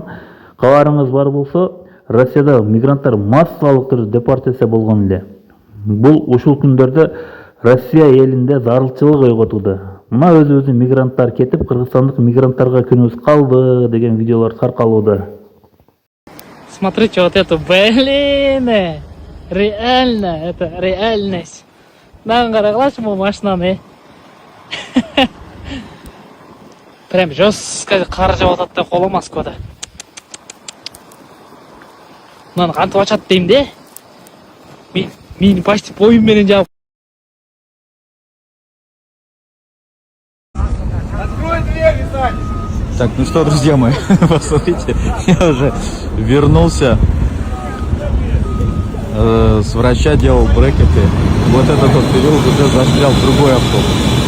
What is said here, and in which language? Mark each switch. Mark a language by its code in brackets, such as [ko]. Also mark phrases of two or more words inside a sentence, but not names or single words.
[ky] Кабарыңыз бар болсо, Россияда мигранттар массалык түрдө депортация болгон эле. Бул ушул күндөрдө Россия элинде зарылчылык ойготууда. Мына өзүбүздүн мигранттар кетип, кыргызстандык мигранттарга күнүбүз калды деген видеолор таркалууда. [ru] Смотрите вот эту, блин, реально, это реальность. [ky] Мынаны карагылачы бул машинаны. [ru] Прям жестко [ky] кар жауып атат да коло Москвада. Мынаны кантип ачат дейм де. Мени почти боюм менен жаап. [ru] Так, ну что, друзья мои, посмотрите, я уже вернулся с врача, делал брекеты. Вот этот вот переулок уже застрял в другой автобус.